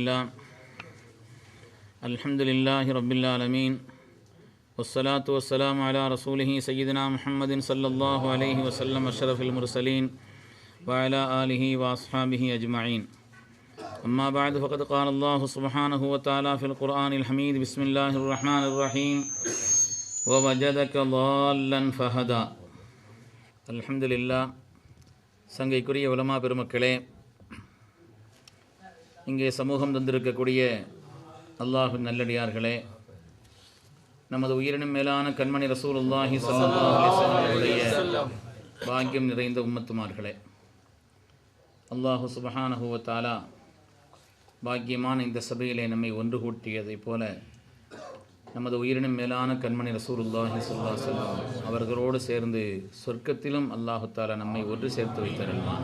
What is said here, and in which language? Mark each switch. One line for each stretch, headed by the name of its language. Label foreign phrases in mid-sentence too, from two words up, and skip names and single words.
Arabic: لله رب العالمين والصلاة والسلام على رسوله سيدنا محمد صلى الله عليه وسلم أشرف المرسلين وعلى آله وأصحابه أجمعين أما بعد فقد قال الله سبحانه وتعالى في القرآن الحميد بسم الله الرحمن الرحيم ووجدك ضالا فهدى الحمد لله
Tamil: சங்கைக்குரிய உலமா பெருமக்களே, இங்கே சமூகம் தந்திருக்கக்கூடிய அல்லாஹ்வின் நல்லடியார்களே, நமது உயிரினும் மேலான கண்மணி
Arabic: رسول الله صلى الله عليه وسلم
Tamil: அவருடைய பாக்கியம் நிறைந்த உம்மத்துமார்களே,
Arabic: الله سبحانه وتعالى
Tamil: பாக்கியமான இந்த சபையிலே நம்மை ஒன்று கூட்டியதைப் போல நமது உயிரினும் மேலான கண்மணி
Arabic: رسول الله صلى الله عليه وسلم
Tamil: அவர்களோடு சேர்ந்து சொர்க்கத்திலும்
Arabic: الله تعالى
Tamil: நம்மை ஒன்று சேர்த்து வைத்தருள்வான்.